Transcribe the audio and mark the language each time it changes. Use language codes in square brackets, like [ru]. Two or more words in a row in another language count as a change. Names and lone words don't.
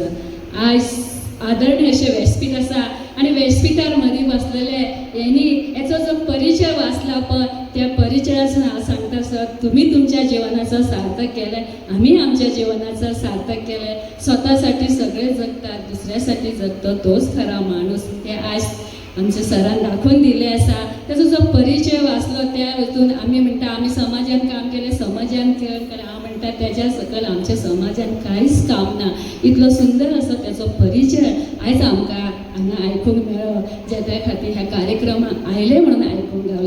[mr] आज आदरणीय असे व्यासपीठ आसा आणि व्यासपीठार मदीं बसलेले यांनी याचा जो परिचय वाचला पण त्या परिचयाचं [kok] हांव सांगता [mr] सर, तुम्ही तुमच्या जीवनाचं सार्थक केलंय, आम्ही आमच्या जीवनाचं सार्थक केलंय. स्वतःसाठी सगळे जगतात, दुसऱ्यासाठी जगतो तोच खरा माणूस. [kok] हे आज आमच्या सरान दाखवून दिले आसा. त्याचा जो परिचय वाचलो त्या हेतून आम्ही म्हणटा आम्ही समाजान काम केले, समाजान केलं. हांव म्हणटा त्याच्या सकल आमच्या समाजान कांयच काम ना. इतलो सुंदर असो त्याचो परिचय आयज आमकां हांगा आयकूंक मेळ्ळो, जे त्या खातीर ह्या कार्यक्रमाक आयले म्हणून आयकूंक गावलो.